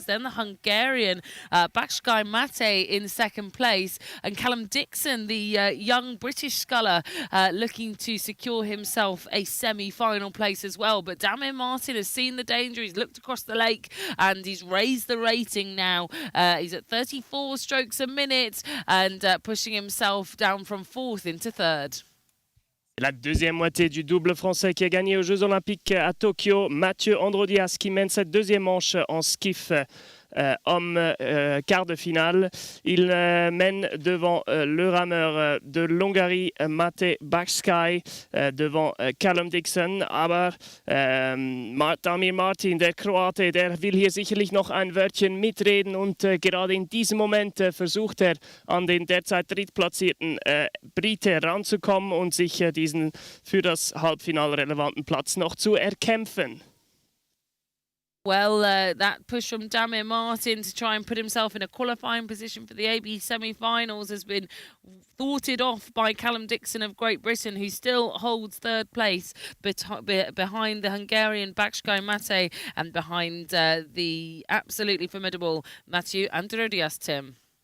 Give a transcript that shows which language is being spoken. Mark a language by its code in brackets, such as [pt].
[en] It's then the Hungarian Baksky Mate in second place, and Callum Dixon, the young British sculler, looking to secure himself a semi-final place as well. But Damir Martin has seen the danger. He's looked across the lake, and he's raised the rating now. He's at 34 strokes a minute and pushing himself down from fourth into third. [fr] La deuxième moitié du double français qui a gagné aux Jeux Olympiques à Tokyo. Mathieu Androdias qui mène cette deuxième manche en skiff homme quart de finale. Il mène devant le rameur de l'Hongrie, Mate Baksky, devant Callum Dixon. [de] Aber Damir Martin, der Kroate, der will hier sicherlich noch ein Wörtchen mitreden, und gerade in diesem Moment versucht er, an den derzeit drittplatzierten Brite ranzukommen und sich diesen für das Halbfinale relevanten Platz noch zu erkämpfen. [en] Well, that push from Damir Martin to try and put himself in a qualifying position for the AB semi-finals has been thwarted off by Callum Dixon of Great Britain, who still holds third place behind the Hungarian Baksky Mate and behind the absolutely formidable Mathieu Androdias, Tim.